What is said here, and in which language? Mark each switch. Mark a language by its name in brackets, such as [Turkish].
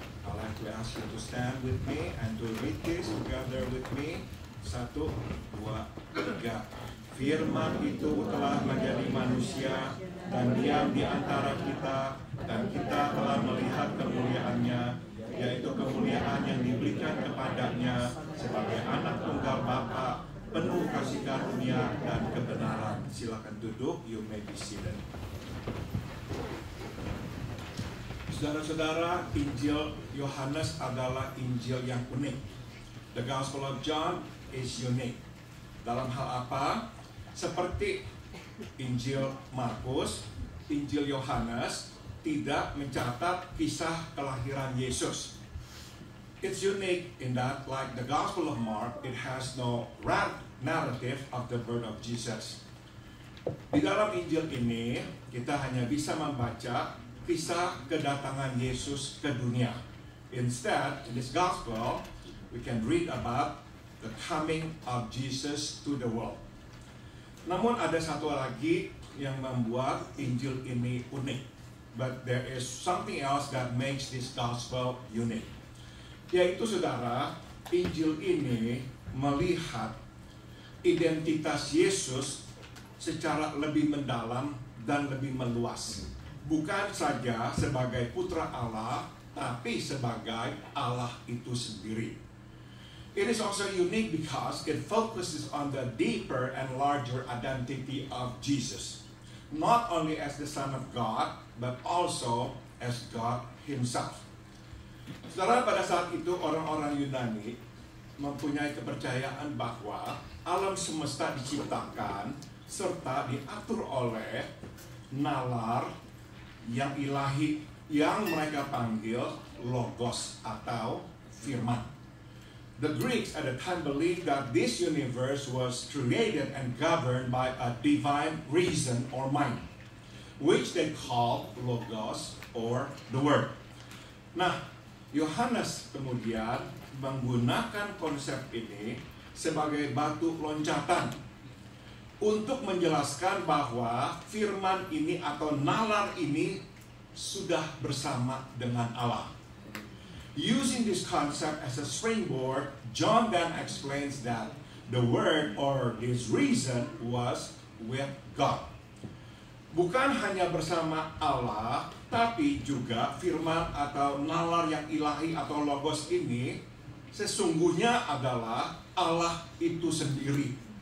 [English] I'd like to ask you to stand with me and to read this together with me. 1, 2, 3. [Indonesian] Firman itu telah menjadi manusia dan diam di antara kita, dan kita telah melihat kemuliaannya, yaitu kemuliaan yang diberikan kepadanya sebagai anak tunggal Bapa, penuh kasih karunia dan kebenaran. Silakan duduk, [English] you may be seated. [Indonesian] Saudara-saudara, Injil Yohanes adalah Injil yang unik. [English] The Gospel of John is unique. [Indonesian] Dalam hal apa? Seperti Injil Markus, Injil Yohanes tidak mencatat kisah kelahiran Yesus. [English] It's unique in that, like the Gospel of Mark, it has no narrative of the birth of Jesus. [Indonesian] Di dalam Injil ini, kita hanya bisa membaca kisah kedatangan Yesus ke dunia. [English] Instead, in this Gospel, we can read about the coming of Jesus to the world. [Indonesian] Namun ada satu lagi yang membuat Injil ini unik. [English] But there is something else that makes this gospel unique. [Indonesian] Yaitu saudara, Injil ini melihat identitas Yesus secara lebih mendalam dan lebih meluas. Bukan saja sebagai putra Allah, tapi sebagai Allah itu sendiri. [English] It is also unique because it focuses on the deeper and larger identity of Jesus. Not only as the Son of God, but also as God Himself. [Indonesian] Saudara, pada saat itu orang-orang Yunani mempunyai kepercayaan bahwa alam semesta diciptakan serta diatur oleh nalar yang ilahi yang mereka panggil Logos atau Firman. [English] The Greeks at the time believed that this universe was created and governed by a divine reason or mind, which they called Logos or the Word. [Indonesian] Nah, Yohanes kemudian menggunakan konsep ini sebagai batu loncatan untuk menjelaskan bahwa firman ini atau nalar ini sudah bersama dengan Allah. [English] Using this concept as a springboard, John then explains that the Word or this reason was with God. [Indonesian] Bukan hanya bersama Allah, tapi juga firman atau nalar yang ilahi atau logos ini sesungguhnya adalah Allah itu sendiri.